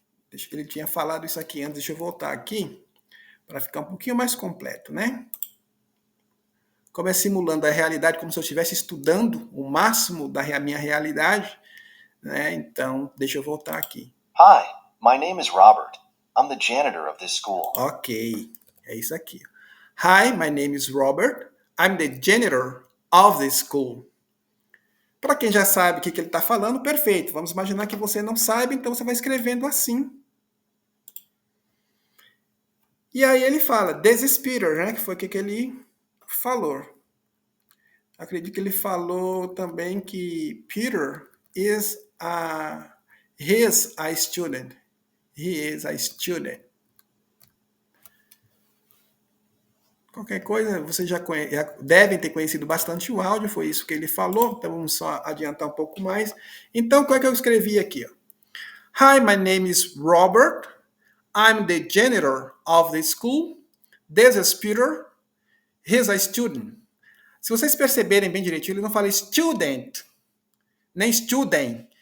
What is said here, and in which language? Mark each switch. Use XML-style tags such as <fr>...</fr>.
<pt>Deixa que ele tinha falado isso aqui antes. Deixa eu voltar aqui para ficar um pouquinho mais completo, né? Como é simulando a realidade, como se eu estivesse estudando o máximo da minha realidade, né? Então, deixa eu voltar aqui.</pt> <en>Hi, my name is Robert. I'm the janitor of this school.</en> <pt>Ok, é isso aqui.</pt> <en>Hi, my name is Robert. I'm the janitor of this school.</en> <pt>Para quem já sabe o que ele está falando, perfeito. Vamos imaginar que você não sabe, então você vai escrevendo assim. E aí ele fala,</pt> <en>this is Peter,</en> <pt>né? Que foi o que ele falou. Acredito que ele falou também que</pt> <en>Peter is a student. He is a student.</en> <pt>Qualquer coisa, vocês já devem ter conhecido bastante o áudio, foi isso que ele falou, então vamos só adiantar um pouco mais. Então, qual é que eu escrevi aqui?</pt> <en>Ó? Hi, my name is Robert. I'm the janitor of the school. This is Peter. He's a student.</en> <pt>Se vocês perceberem bem direitinho, ele não fala student, nem student.</pt>